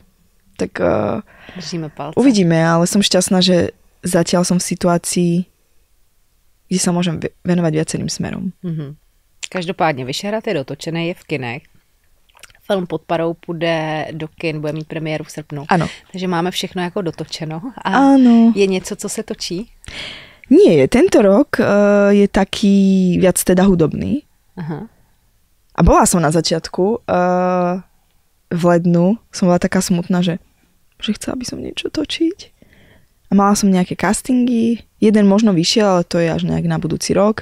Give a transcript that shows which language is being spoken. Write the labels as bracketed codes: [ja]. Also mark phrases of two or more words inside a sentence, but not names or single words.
[cs] Tak držíme palce. [sk] Uvidíme, ale som šťastná, že zatiaľ som v situácii, kde sa môžem venovať viacerým smerom. [cs] Každopádně Vyšehrad je dotočený, je v kinech. Film Pod parou půjde do kin, bude mít premiéru v srpnu. Ano. Takže máme všechno jako dotočeno. A ano. Je něco, co se točí? [sk] Nie, tento rok je taký viac teda hudobný. [cs] Aha. [sk] A bola som na začiatku v lednu, som bola taká smutná, že chcela by som niečo točiť. A mala som nejaké castingy, jeden možno vyšiel, ale to je až nejak na budúci rok.